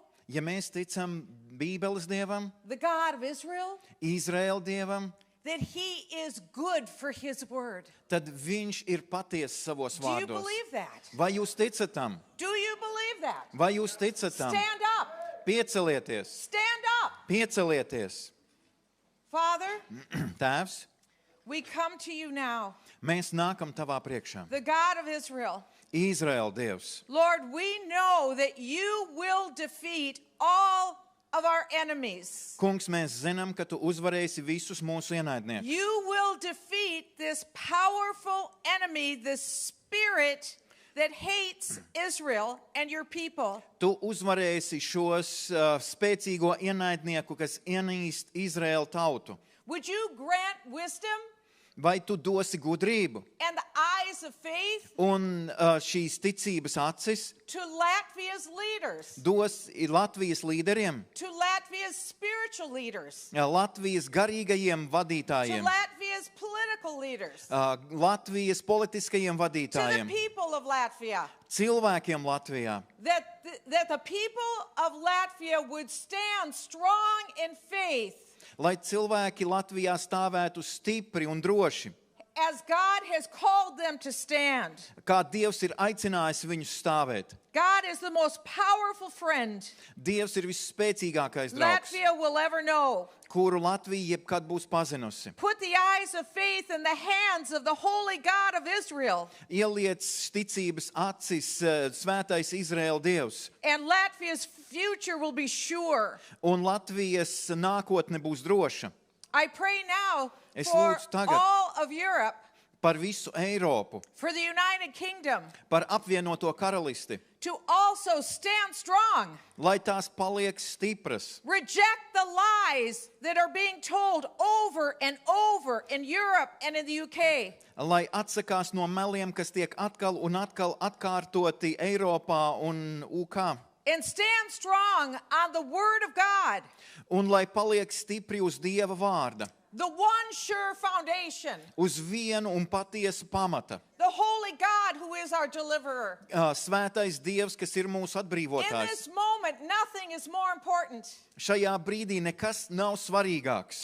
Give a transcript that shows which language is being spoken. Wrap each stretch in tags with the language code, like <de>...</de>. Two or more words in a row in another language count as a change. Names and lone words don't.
<lv>Ja mēs ticam Bībeles Dievam,</lv> <en>the God of Israel,</en> <lv>Izraēla Dievam,</lv> <en>that he is good for his word.</en> <lv>tad viņš ir patiess savos</lv> <en>Do you</en> <lv>vārdos.</lv> <en>believe that?</en> <lv>Vai jūs ticat tam?</lv> <en>Do you believe that?</en> <lv>Vai jūs ticat tam?</lv> <en>Stand up.</en> <lv>Piecelieties!</lv> <en>Stand up.</en> <lv>Piecelieties!</lv> <en>Father,</en> <lv>Tēvs,</lv> <en>we come to you now,</en> <lv>mēs nākam tavā priekšā.</lv> <en>the God of Israel.</en> <lv>Izraēla Dievs,</lv> <en>Lord, we know that you will defeat all of our enemies.</en> <lv>Kungs, mēs zinām, ka tu uzvarēsi visus mūsu ienaidniekus.</lv> <en>You will defeat this powerful enemy, this spirit that hates Israel and your people.</en> <lv>Tu uzvarēsi šos spēcīgo ienaidnieku, kas ienīst Izraēlu tautu.</lv> <en>Would you grant wisdom</en> <lv>Vai tu dosi gudrību</lv> <en>and the eyes of faith</en> <lv>un šīs ticības acis</lv> <en>to Latvia's leaders,</en> <lv>dos Latvijas līderiem,</lv> <en>to Latvia's spiritual leaders,</en> <lv>Latvijas garīgajiem</lv> <en>to</en> <lv>vadītājiem,</lv> <en>Latvia's political political leaders,</en> <lv>Latvijas politiskajiem</lv> <en>to the</en> <lv>vadītājiem,</lv> <en>people of Latvia,</en> <lv>cilvēkiem Latvijā,</lv> <en>that the people of Latvia would stand strong in faith</en> <lv>lai cilvēki Latvijā stāvētu stipri un droši,</lv> <en>as God has called them to stand.</en> <lv>kā Dievs ir aicinājis viņus stāvēt.</lv> <en>God is the most powerful friend</en> <lv>Dievs ir visspēcīgākais draugs,</lv> <en>Latvia will ever know.</en> <lv>kuru Latvija jebkad būs pazinusi.</lv> <en>Put the eyes of faith in the hands of the holy God of Israel,</en> <lv>Ieliec ticības acis svētais Izraēla Dievs,</lv> <en>and Latvia's future will be sure.</en> <lv>un Latvijas nākotne būs droša.</lv> <en>I pray now</en> <lv>Es</lv> <en>for</en> <lv>lūdzu tagad</lv> <en>all of Europe,</en> <lv>par visu Eiropu,</lv> <en>for the United Kingdom,</en> <lv>par apvienoto karalisti,</lv> <en>to also stand strong.</en> <lv>lai tās paliek stipras.</lv> <en>Reject the lies that are being told over and over in Europe and in the UK.</en> <lv>Lai atsakās no meliem, kas tiek atkal un atkal atkārtoti Eiropā un UK.</lv> <en>And stand strong on the Word of God,</en> <lv>Un lai paliek stipri uz Dieva vārda,</lv> <en>the one sure foundation,</en> <lv>uz vienu un patiesu pamata.</lv> <en>the holy God who is our deliverer.</en> <lv>Svētais Dievs, kas ir mūsu</lv> <en>In</en> <lv>atbrīvotājs.</lv> <en>this moment, nothing is more important</en> <lv>Šajā brīdī nekas nav svarīgāks.</lv>